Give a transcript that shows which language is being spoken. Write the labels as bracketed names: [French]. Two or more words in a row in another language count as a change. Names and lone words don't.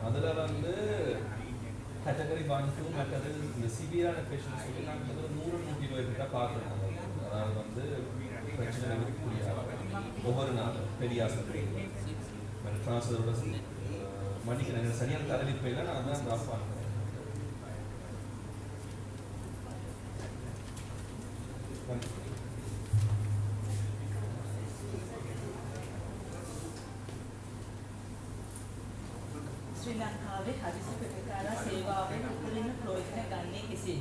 [Tamil] அதில் வந்து கேட்டகரி 1, 2 மற்றது இந்த [English] severe-ஆன patient [Tamil] சொல்லி நாங்கள் 100-120 கிட்ட பார்க்குறோம். அதாவது வந்து பிரச்சனை இருக்கக்கூடிய ஒவ்வொரு நாளும் பெரிய ஆஸ்பத்திரி ட்ரான்ஸ்ஃபரோட மன்னிக்கிறேன் எனக்கு சரியான தரலிப்பு இல்லை நான் தான் ட்ராப் பண்ணுறேன் [Sinhala] ශ්‍රී ලංකාවේ හදිසි ප්‍රතිකාර සේවාවෙන් උපරිම ප්‍රයෝජන ගන්නේ කෙසේද?